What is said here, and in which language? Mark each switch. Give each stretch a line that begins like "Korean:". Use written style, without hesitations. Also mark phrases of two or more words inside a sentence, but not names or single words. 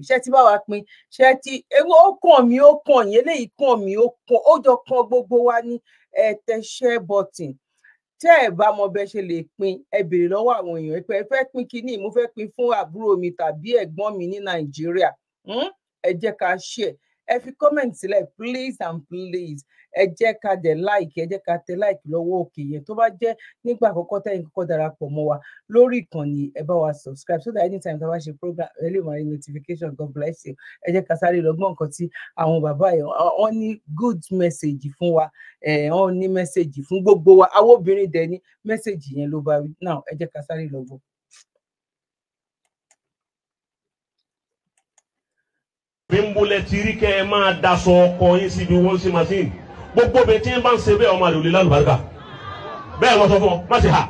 Yoruba: Ṣé tí bá wa pín ṣé tí ewu ó kàn mí ó kàn yín eléyìí kàn mí ó kàn ó jọ kan gbogbo wa ní tẹ
English: share button.
Yoruba: Tẹ́ ẹ bá mọ bẹ́ ṣe lè pín ẹ béèrè lọ́wọ́ àwọn èèyàn pé ẹ fẹ́ pín kínní mo fẹ́ pín fún àbúrò mi tàbí ẹ̀gbọ́n mi ní Nàìjíríà ẹ jẹ́ ká share ẹ fi comment sílẹ̀
English: please and please
Yoruba: ẹ jẹ́ ká dẹ̀ like ẹ jẹ́ ká tẹ like lọ́wọ́ òkè yẹn tó bá jẹ́ nígbà àkọ́kọ́ tẹ́yìn kọ́kọ́ darapọ̀ mọ́ wa lórí ìkànnì ẹ bá wa subscribe
English: so that anytime
Yoruba: tá a bá ṣe program ẹ lè máa rí notification.
English: God bless you.
Yoruba: Ẹ jẹ́ ká sáré lọ gbọ́ nǹkan tí àwọn bàbá yẹn wọ́n ní
English: good message
Yoruba: fún wa wọ́n ní message fún gbogbo wa àwọn obìnrin dẹ̀ ní message yẹn ló bá wí. Now ẹ jẹ́ ká sáré lọ gbọ́. Bímbólẹ̀ tí rí kẹ́ ẹ máa daṣọ ọkọ yín síbi wọ́n sí machine gbogbo bẹ́ẹ̀ tí ń bá ń ṣe bẹ́ẹ̀ ọmọ àlè òlè lálùbáríkà bẹ́ẹ̀ lọ sọ fún ọ má ṣe hà.